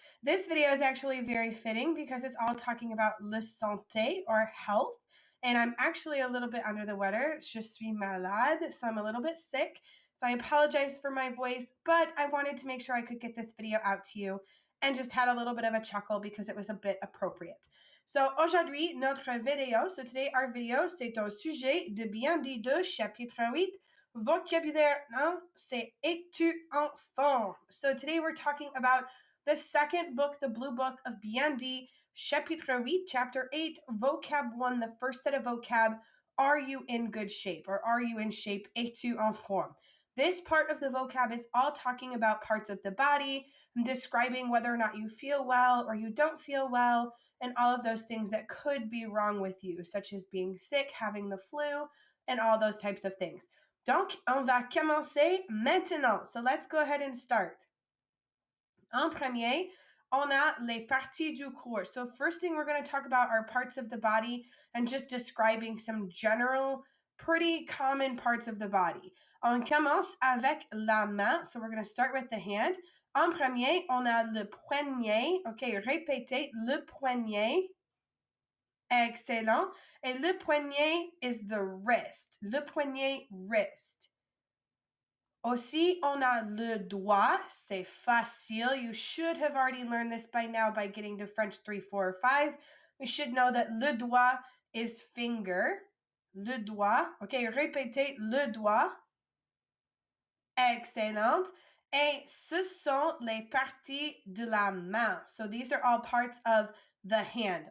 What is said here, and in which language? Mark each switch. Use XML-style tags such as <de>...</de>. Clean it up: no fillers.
<en>This video is actually very fitting because it's all talking about le santé or health. And I'm actually a little bit under the weather.</en> <fr>Je suis malade,</fr> <en>so I'm a little bit sick. So I apologize for my voice, but I wanted to make sure I could get this video out to you and just had a little bit of a chuckle because it was a bit appropriate.</en> <fr>So aujourd'hui, notre vidéo,</fr> <en>so today our video,</en> <fr>c'est un sujet de BND 2, chapitre 8, vocabulaire, non, c'est Es-tu en forme?</fr> <en>So today we're talking about the second book, the blue book of BND, chapitre 8, chapter 8, vocab 1, the first set of vocab, are you in good shape or are you in shape?</en> <fr>Es-tu en forme?</fr> <en>This part of the vocab is all talking about parts of the body, describing whether or not you feel well or you don't feel well, and all of those things that could be wrong with you, such as being sick, having the flu, and all those types of things.</en> <fr>Donc, on va commencer maintenant.</fr> <en>So let's go ahead and start.</en> <fr>En premier, on a les parties du corps.</fr> <en>So first thing we're going to talk about are parts of the body and just describing some general, pretty common parts of the body.</en> <fr>On commence avec la main.</fr> <en>So we're going to start with the hand.</en> <fr>En premier, on a le poignet. Okay, répétez, le poignet. Excellent. Et le poignet</fr> <en>is the wrist.</en> <fr>Le poignet, wrist. Aussi, on a le doigt. C'est facile.</fr> <en>You should have already learned this by now by getting to French 3, 4, or 5. We should know that le doigt is finger.</en> <fr>Le doigt. Okay, répétez, le doigt. Excellent. Et ce sont les parties de la main.</fr> <en>So these are all parts of the hand.</en>